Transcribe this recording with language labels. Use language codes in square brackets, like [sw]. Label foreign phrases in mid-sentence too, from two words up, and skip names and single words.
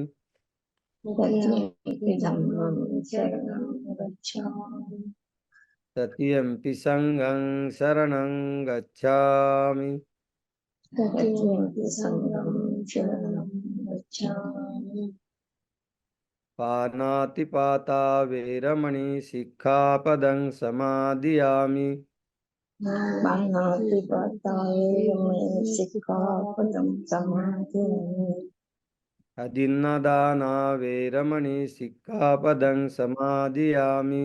[pi] तृतीयं धम्मं शरणं गच्छामि। तृतीयंपि संघं शरणं गच्छामि, तृतीयं संघं शरणं गच्छामि। पानातिपाता वेरमणि सिक्खापदं समादियामि, पाणातिपाता वेरमणि सिक्खापदं समादियामि। अदिन्नदाना वेरमणि सिक्खापदं समादियामि,